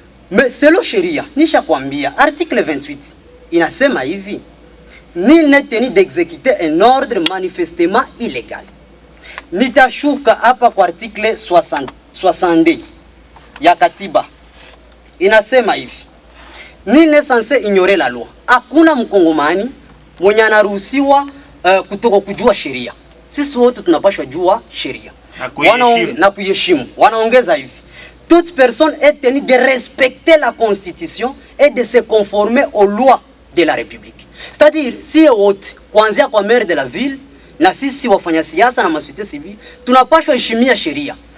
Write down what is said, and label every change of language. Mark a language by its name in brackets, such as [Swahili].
[French] Mais selon [Swahili] sheria nisha kuambia article 28 inasema hivi: [French] nul n'est tenu d'exécuter un ordre manifestement illégal. [Swahili] Nitashuka hapa kwa article 60 ya katiba. Inasema hivi: [French] nul n'est censé ignorer la loi. [Swahili] Hakuna mkongomani mwenye anaruhusiwa kutoka kujua sheria. Sisi wote tunapashwa jua sheria na kuheshimu. Wanaongeza hivi: [French] toute personne est tenue de respecter la constitution et de se conformer aux lois de la République. C'est-à-dire [Swahili] si wote kuanzia kwa [French] maire de la ville [Swahili] na sisi wafanya siasa na masite civile tunapashwa heshimia sheria.